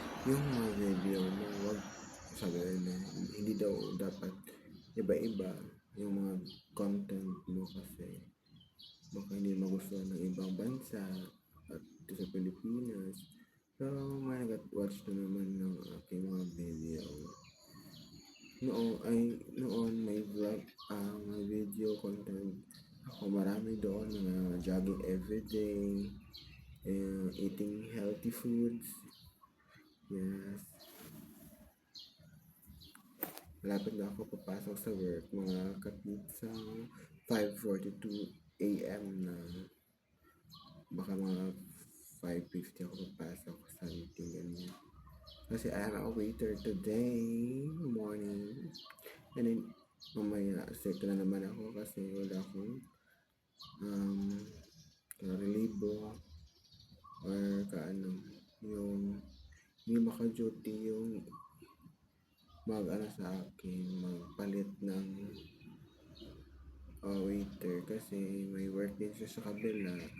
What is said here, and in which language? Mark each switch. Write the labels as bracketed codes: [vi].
[tl] Yung mga video mo, wag sabi na hindi daw dapat iba-iba yung mga content mo kasi baka hindi magustuhan ng ibang bansa at ito sa Pilipinas. Pero may nag-watch na naman ng aking mga video. Noon may vlog, may video content ako, marami doon na [en] jogging everyday, eating healthy foods. Yes. [tl] Malapit na ako papasok sa work, mga kapitsa. 5:42 a.m. na. Baka mga 5:50 ako papasok sa meeting, ganyan. Kasi [en] I am a waiter today morning. And then, [tl] mamaya, sick na naman ako kasi wala akong relibo or yung hindi maka-duty yung sa akin, magpalit ng waiter kasi may work din siya sa kabila.